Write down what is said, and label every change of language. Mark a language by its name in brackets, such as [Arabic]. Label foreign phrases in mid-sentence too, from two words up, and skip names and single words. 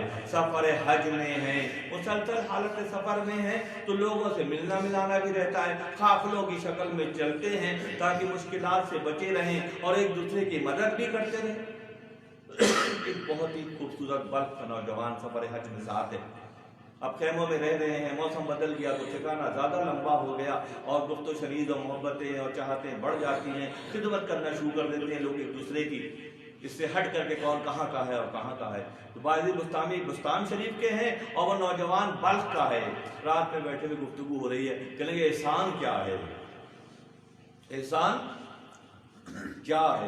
[Urdu] سفر حج میں ہیں، مسلسل حالت سفر میں ہیں تو لوگوں سے ملنا ملانا بھی رہتا ہے، قافلوں کی شکل میں چلتے ہیں تاکہ مشکلات سے بچے رہیں اور ایک دوسرے کی مدد بھی کرتے رہیں۔ ایک بہت ہی خوبصورت بلخ کا نوجوان سفر حج میں ساتھ ہے۔ اب خیموں میں رہ رہے ہیں، موسم بدل گیا تو ٹھکانہ زیادہ لمبا ہو گیا اور گفت و شنید اور محبتیں اور چاہتیں بڑھ جاتی ہیں، خدمت کرنا شروع کر دیتے ہیں لوگ ایک دوسرے کی، اس سے ہٹ کر کے کون کہاں کا ہے اور کہاں کا ہے۔ تو بایزید بستامی بستان شریف کے ہیں اور وہ نوجوان بلخ کا ہے۔ رات میں بیٹھے ہوئے گفتگو ہو رہی ہے، کہیں گے احسان کیا ہے، احسان کیا ہے؟